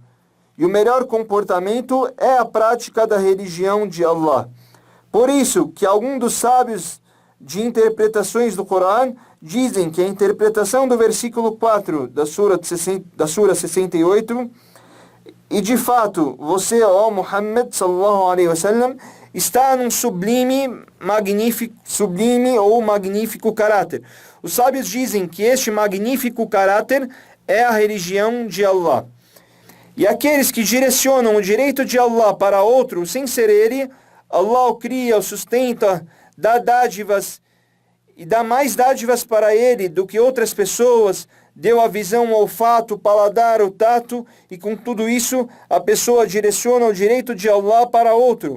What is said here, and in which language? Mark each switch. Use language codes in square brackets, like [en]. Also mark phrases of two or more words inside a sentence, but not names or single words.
[pt] E o melhor comportamento é a prática da religião de Allah. Por isso que alguns dos sábios de interpretações do Corão dizem que a interpretação do versículo 4 da Sura 68, e de fato, você, ó Muhammad [ar] صلى الله عليه وسلم, [pt] está num sublime ou magnífico caráter. Os sábios dizem que este magnífico caráter é a religião de Allah. E aqueles que direcionam o direito de Allah para outro sem ser ele, Allah o cria, o sustenta, dá dádivas e dá mais dádivas para ele do que outras pessoas, deu a visão, o olfato, o paladar, o tato, e com tudo isso a pessoa direciona o direito de Allah para outro.